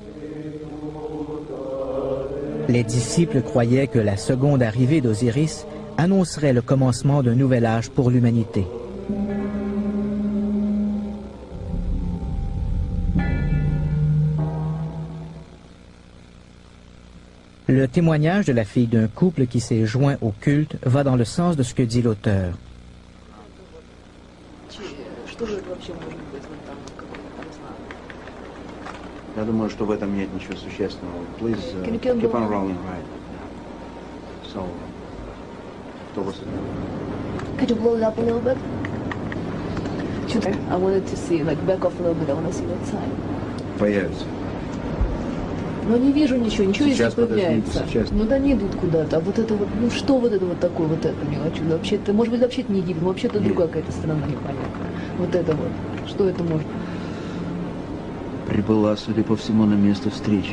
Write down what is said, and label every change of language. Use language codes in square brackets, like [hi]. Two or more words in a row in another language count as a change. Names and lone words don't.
[fr] Les disciples croyaient que la seconde arrivée d'Osiris annoncerait le commencement d'un nouvel âge pour l'humanité. Le témoignage de la fille d'un couple qui s'est joint au culte va dans le sens de ce que dit l'auteur. [ru] Я думаю, что в этом нет ничего существенного. [en] Please keep on rolling, right? So, what was it? Could you blow it up a little bit? I wanted to see, like, back off a little bit. I want to see that side. [ru] Появится. Но не вижу ничего здесь появляется. Ну да, они идут куда-то. А вот это вот, ну что вот это вот такое, вот это не хочу. Вообще-то, может быть, вообще-то не Египет, вообще-то другая какая-то страна непонятная. Вот это вот. Что это может? Прибыла, судя по всему, на место встречи.